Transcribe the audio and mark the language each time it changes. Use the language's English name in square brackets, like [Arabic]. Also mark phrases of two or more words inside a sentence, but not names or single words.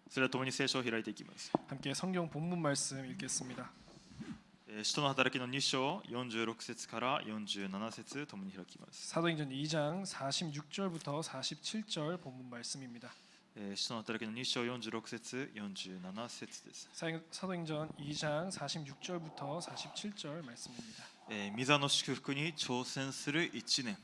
[Japanese] それでは共に聖書を開いていきます。 [Korean] 함께 성경 본문 말씀 읽겠습니다. [Japanese] 使徒の働きの2章46節から47節共に開きます。 [Korean] 사도행전 2장 46절부터 47절 본문 말씀입니다. [Japanese] 使徒の働きの2章46節47節です。 [Korean] 사도행전 2장 46절부터 47절 말씀입니다. [Japanese] 御座の祝福に挑戦する1年。